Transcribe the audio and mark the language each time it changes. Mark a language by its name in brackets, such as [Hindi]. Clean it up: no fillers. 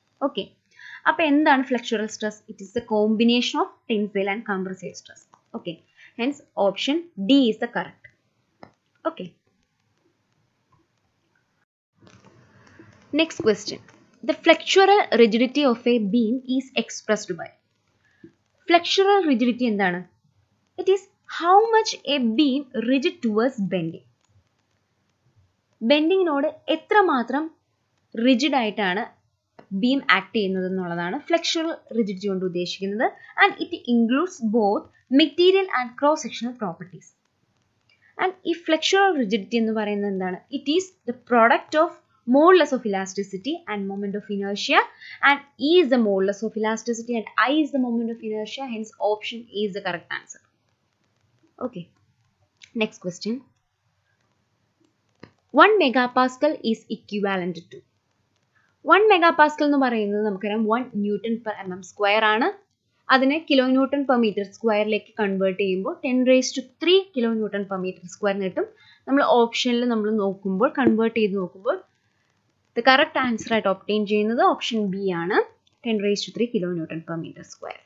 [Malayalam] Okay, അപ്പോൾ എന്താണ് [English] Flexural stress? It is the combination of tensile and compressive stress. Okay, hence option D is the correct. Okay, next question. The flexural rigidity of a beam is expressed by. [Malayalam] ഫ്ലെക്സുറൽ rigidity എന്താണ്? It is [English] how much a beam rigid towards bending. [Malayalam] ബെൻഡിങ്ങിനോട് എത്രമാത്രം rigid ആയിട്ടാണ് beam act ചെയ്യുന്നത് എന്നുള്ളതാണ് ഫ്ലെക്സുറൽ rigidity കൊണ്ട് ഉദ്ദേശിക്കുന്നത്. [English] And it includes both material and cross sectional properties. [Malayalam] And ഈ ഫ്ലെക്സുറൽ rigidity എന്ന് പറയുന്നത് എന്താണ്? [English] It is the product of modulus of elasticity and moment of inertia, and E is the modulus of elasticity and I is the moment of inertia, hence option A is the correct answer. Okay, next question. 1 megapascal is equivalent to 1 megapascal [Malayalam] എന്ന് പറയുന്നത് നമുക്കറിയാം [English] 1 Newton/mm² [Malayalam] ആണ്. അതിനെ kN/m²ലേക്ക് convert ചെയ്യുമ്പോൾ 10⁻³ kN/m² കിട്ടും. നമ്മൾ ഓപ്ഷനിൽ നമ്മൾ നോക്കുമ്പോൾ കൺവേർട്ട് ചെയ്ത് നോക്കുമ്പോൾ ദ കറക്റ്റ് ആൻസർ ആയിട്ട് ഒബ്റ്റെയിൻ ചെയ്യുന്നത് ഓപ്ഷൻ ബി ആണ്, 10⁻³ kN/m².